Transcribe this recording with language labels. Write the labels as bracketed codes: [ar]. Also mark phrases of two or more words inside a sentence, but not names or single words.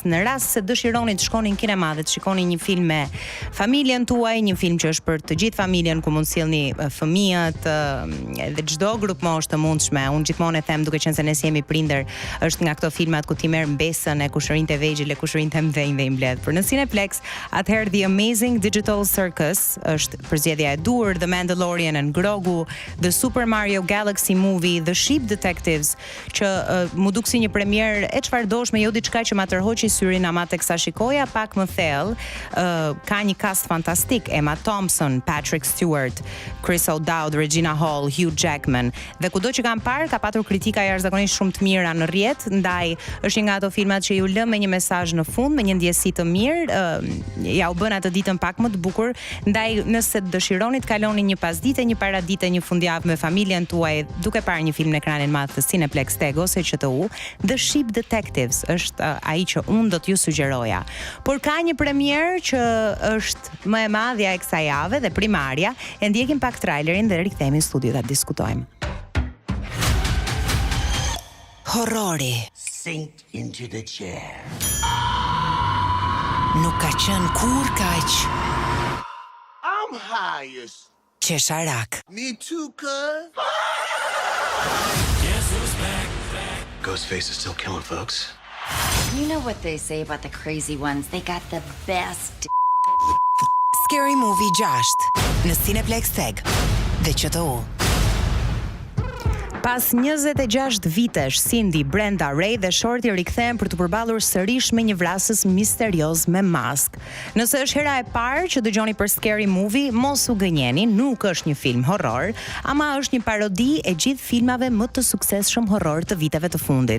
[sq] Në rast se dëshironi të shkoni në kinema dhe të shikoni një film me familjen tuaj, një film që është për të gjithë familjen, ku mund sjellni fëmijët dhe çdo grup moshë të mundshme. Unë gjithmonë e them, duke qenë se ne jemi prindër, është nga këto filmat ku ti merr mbesën e kushërinjtë vegjël e kushërinjtë mdhënj dhe i mbledh. Për në Cineplex, atëherë The Amazing Digital Circus është përzgjedhja e dur, The Mandalorian and Grogu, The Super Mario Galaxy Movie, The Sheep Detectives, që mu duk si një premier e çfarëdoshme, jo diçka që ma tërhoqi syrin, ama teksa shikoja pak më thellë, ka një cast fantastik, Emma Thompson, Patrick Stewart, Chris O'Dowd, Regina Hall, Hugh Jackman, dhe kudo që kam parë ka patur kritika jashtëzakonisht shumë të mira në rrjet, ndaj është një nga ato filmat që ju lë me një mesazh në fund, me një ndjesi të mirë, ja u bën atë ditën pak më të bukur, ndaj nëse dëshironi të kaloni një pasdite, një paradite, një fundjavë me familjen tuaj, duke parë një film në ekranin madh të Cineplex Tego ose QTU, The Sheep Detectives është ai që unë do t'ju sugjeroja. Por ka një premier që është më e madhja e kësaj jave dhe primarja, e ndjekim pak trailerin dhe rikthehemi në studio ta diskutojmë. Horrori. [en] Sink into the chair. [sq] Nuk ka qenë kur kaq [en] I'm high as [sq] qesharak. [en] me too, cuz. Ghostface is still killing folks. You know what they say about the crazy ones? They got the best. [sq] Scary Movie 6 në Cineplex Tag dhe QTU. Pas 26 vitesh, Cindy, Brenda, Ray dhe Shorty rikthehen për të përballur sërish me një vrasës misterioz me mask. Nëse është hera e parë që dëgjoni për Scary Movie, mos u gënjeni, nuk është një film horror, ama është një parodi e gjithë filmave më të suksesshëm horror të viteve të fundit.